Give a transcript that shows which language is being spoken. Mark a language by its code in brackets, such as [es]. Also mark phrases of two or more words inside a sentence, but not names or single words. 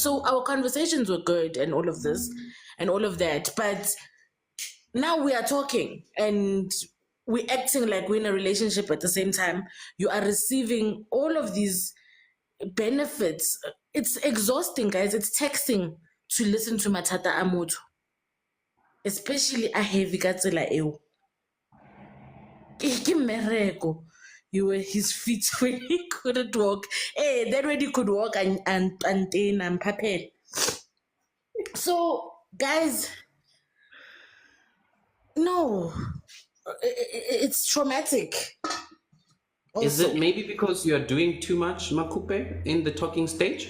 [en] So our conversations were good and all of this and all of that, but now we are talking and we're acting like we're in a relationship at the same time. You are receiving all of these benefits. It's exhausting, guys. It's taxing to listen to [tn] matata a [en] especially a heavy [tn] ka tsela eo. Ke mmereko. [en] You were his feet when he couldn't walk. Hey, then when he could walk and papel. So, guys, no, it's traumatic. Is it maybe because you're doing too much, Makupe, in the talking stage?